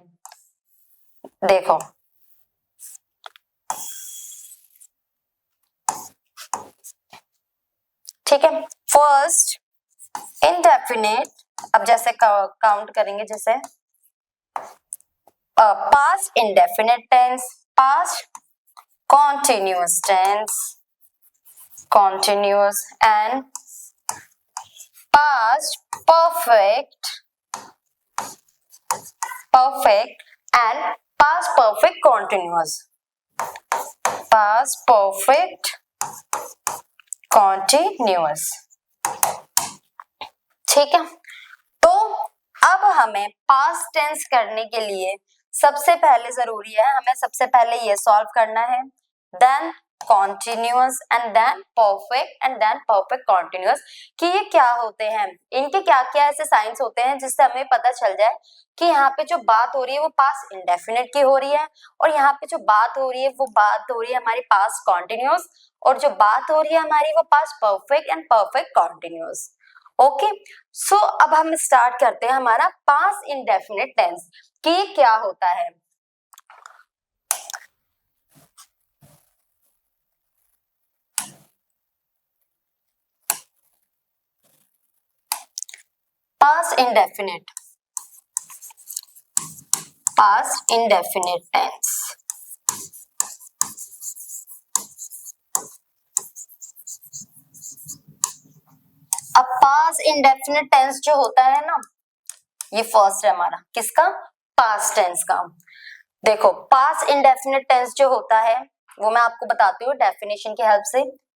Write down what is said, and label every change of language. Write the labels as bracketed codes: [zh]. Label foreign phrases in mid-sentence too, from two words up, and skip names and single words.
[hi] देखो ठीक है, [en] first indefinite. [hi] अब जैसे काउंट करेंगे, जैसे [en] past indefinite tense, past continuous tense, continuous, and past perfect and past perfect continuous, past perfect continuous। [hi] ठीक है, तो अब हमें [en] past tense [hi] करने के लिए सबसे पहले जरूरी है, हमें सबसे पहले ये सॉल्व करना है [en] then continuous and then perfect and then perfect continuous। [hi] कि ये क्या होते हैं, इनके क्या क्या ऐसे साइंस होते हैं जिससे हमें पता चल जाए कि यहाँ पे जो बात हो रही है वो [en] past indefinite [hi] की हो रही है, और यहाँ पे जो बात हो रही है वो बात हो रही है हमारी [en] past continuous, [hi] और जो बात हो रही है हमारी वो [en] past perfect and perfect continuous. okay, so [hi] अब हम स्टार्ट करते हैं हमारा [en] past indefinite tense [hi] कि ये क्या होता है। [en] Past indefinite tense। [hi] अब [en] past indefinite tense [hi] जो होता है ना, ये फर्स्ट है हमारा किसका, [en] past tense [hi] का। देखो [en] past indefinite tense [hi] जो होता है वो मैं आपको बताती हूँ डेफिनेशन की हेल्प से।